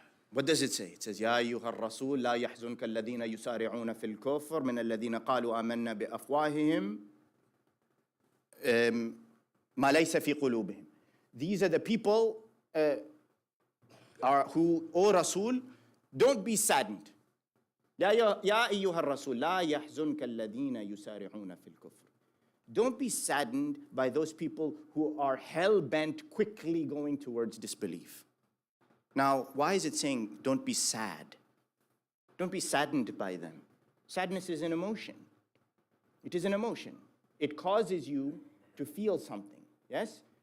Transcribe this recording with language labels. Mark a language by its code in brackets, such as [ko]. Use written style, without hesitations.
[en] What does it say? It says, [ar] يا أيها الرسول لا يحزنك الذين يسارعون في الكفر من الذين قالوا آمنا بأفواههم ما ليس في قلوبهم. [en] These are the people who, O Rasul, don't be saddened. [ar] يا أيها الرسول لا يحزنك الذين يسارعون في الكفر. [en] Don't be saddened by those people who are hell-bent quickly going towards disbelief. Now, why is it saying don't be sad? Don't be saddened by them. Sadness is an emotion. It is an emotion. It causes you to feel something, yes?